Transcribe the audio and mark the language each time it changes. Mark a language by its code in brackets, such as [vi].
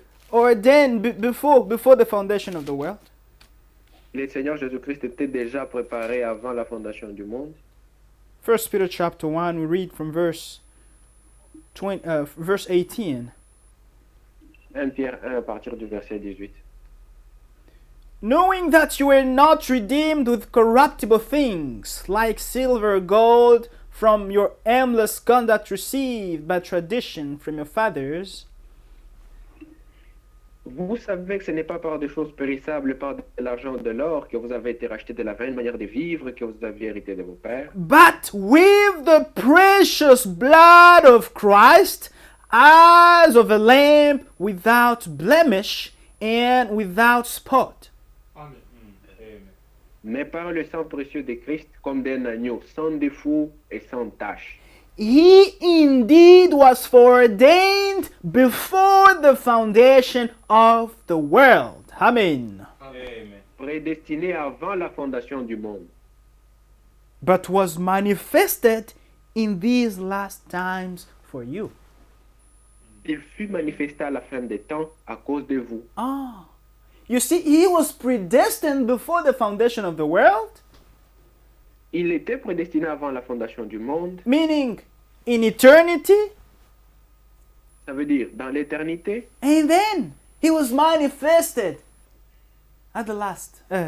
[en] ordained before the foundation of the world. [fr] le Seigneur Jésus-Christ était déjà préparé avant la fondation du monde. [en] 1 Peter chapter 1, we read from verse 18. [fr] 1 Pierre 1 à partir du verset 18. [en] Knowing that you were not redeemed with corruptible things, like silver or gold, from your aimless conduct received by tradition from your fathers. [fr] Vous savez que ce n'est pas par des choses périssables, par de l'argent ou de l'or, que vous avez été rachetés de la vaine manière de vivre que vous aviez hérité de vos pères, [en] But with the precious blood of Christ, as of a lamb without blemish and without spot. Amen. Amen. [fr] mais par le sang précieux de Christ, comme d'un agneau, sans défaut et sans tache. [en] He indeed was foreordained before the foundation of the world. Amen. Amen. [fr] Prédestiné avant la fondation du monde, [en] But was manifested in these last times for you. [fr] il fut manifesté à la fin des temps à cause de vous. Ah. [en] You see, he was predestined before the foundation of the world, [fr] Il était prédestiné avant la fondation du monde, [en] meaning in eternity, [fr] ça veut dire dans l'éternité, [en] and then he was manifested at the last.